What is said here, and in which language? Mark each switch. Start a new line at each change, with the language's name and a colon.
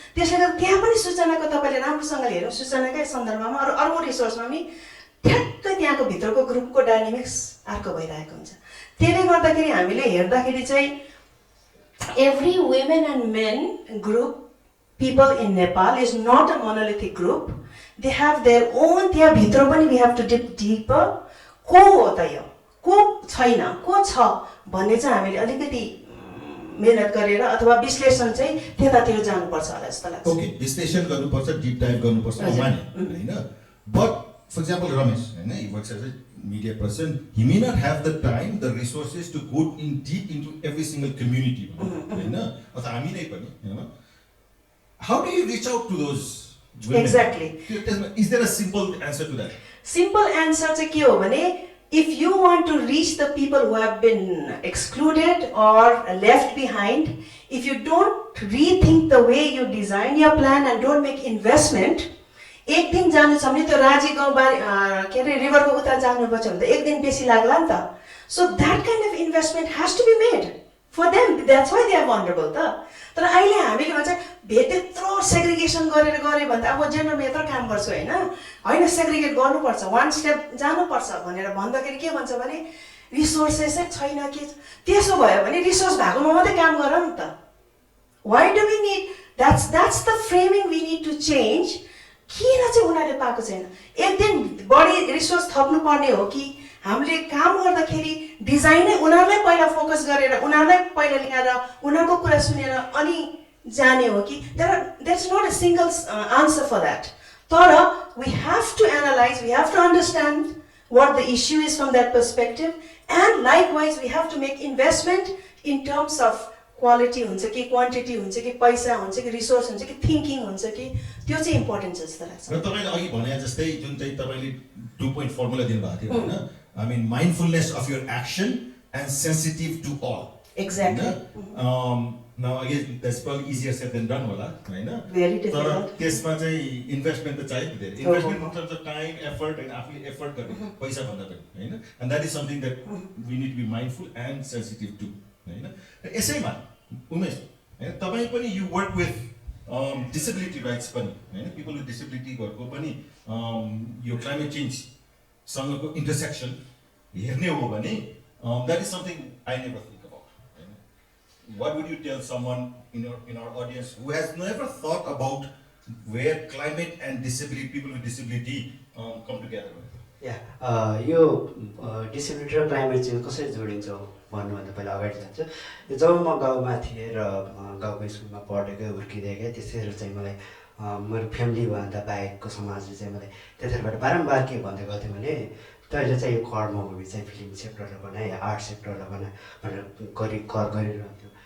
Nepali: त्यसले गर्दा त्यहाँ पनि सूचनाको तपाईँले राम्रोसँगले हेर्नु, सूचनाकै सन्दर्भमा अर्को रिसोर्समा पनि ठ्याक्कै त्यहाँको भित्रको ग्रुपको डाइनामिक्स अर्को भइरहेको हुन्छ। त्यसले गर्दाखेरि हामीले हेर्दाखेरि चाहिँ
English: Every women and men group people in Nepal is not a monolithic group. They have their own,
Nepali: त्यहाँ भित्र पनि
English: we have to dig deeper.
Nepali: को हो त यो, को छैन, को छ भन्ने चाहिँ हामीले अलिकति मेहनत गरेर अथवा विश्लेषण चाहिँ त्यतातिर जानुपर्छ होला जस्तो लाग्छ। ओके, विश्लेषण गर्नुपर्छ,
English: deep dive
Nepali: गर्नुपर्छ माने हैन।
English: but for example Ramesh हैन, he works as a media person, he may not have the time, the resources to go in deep into every single community हैन,
Nepali: अथवा हामी नै पनि हैन।
English: How do you reach out to those women? Exactly. Is there a simple answer to that? Simple answer चाहिँ के हो भने, if you want to reach the people who have been excluded or left behind, if you don't rethink the way you design your plan and don't make investment,
Nepali: एक दिन जानु छ भने त्यो राजी गाउँबारी के अरे रिभरको उता जानुपर्छ भने त एक दिन बेसी लाग्ला नि त।
English: So that kind of investment has to be made for them. That's why they are vulnerable त।
Nepali: तर अहिले हामीले भन्छ त्यत्रो सेग्रिगेसन गरेर गरे भने त अब जेनरलमा यत्रो काम गर्छु होइन सेग्रिगेट गर्नुपर्छ, वान स्टेप जानुपर्छ भनेर भन्दाखेरि के भन्छ भने रिसोर्सेसै छैन के। त्यसो भयो भने रिसोर्स भएकोमा मात्रै काम गर नि त।
English: Why do we need, that's the framing we need to change.
Nepali: किन चाहिँ उनीहरूले पाएको छैन? एक दिन बढी रिसोर्स थप्नुपर्ने हो कि हामीले काम गर्दाखेरि डिजाइनै उनीहरूलाई पहिला फोकस गरेर उनीहरूलाई पहिला ल्याएर उनीहरूको कुरा सुनेर अनि जाने हो कि?
English: There's not a single answer for that. तर we have to analyze, we have to understand what the issue is from that perspective, and likewise we have to make investment in terms of
Nepali: quality हुन्छ कि quantity हुन्छ कि पैसा हुन्छ कि resource हुन्छ कि थिङ्किङ हुन्छ कि, त्यो चाहिँ इम्पोर्टेन्ट छ जस्तो लाग्छ। र तपाईले अघि भने जस्तै जुन चाहिँ तपाईले 2 पोइन्ट फर्मुला दिनुभएको थियो हैन,
English: I mean mindfulness of your action and sensitive to all. Exactly. Now again, that's probably easier said than done
Nepali: होला, हैन?
English: Very
Nepali: तर
English: difficult.
Nepali: त्यसमा चाहिँ इन्भेस्टमेन्ट त चाहियो धेरै.
English: investment in terms of time, effort and
Nepali: आफूले एफर्ट गर्ने पैसा भन्दा पनि, हैन?
English: And that is something that we need to be mindful and sensitive to, हैन?
Nepali: र यसैमा उमेश, हैन? तपाई पनि
English: you work with disability rights पनि, हैन? People with disability को पनि यो climate change सँगको intersection हेर्ने हो भने that is something I never think about. What would you tell someone in our audience who has never thought about where climate and disability, people with disability come together?
Nepali: यो disability र climate change कसरी जोडिन्छ भन्नुभन्दा पहिला अगाडि जान्छु। जब म गाउँमा थिएँ र गाउँको स्कुलमा पढेको हुर्किँदै गएँ, त्यसरी चाहिँ मलाई मेरो फ्यामिलीभन्दा बाहेकको समाजले चाहिँ मलाई त्यतिखेरबाट बारम्बार के भन्दै गर्थ्यो भने तैँले चाहिँ यो कर्मभूमि चाहिँ फिल्म सेक्टरलाई बना या आर्ट सेक्टरलाई बना भनेर गरिरहन्थ्यो।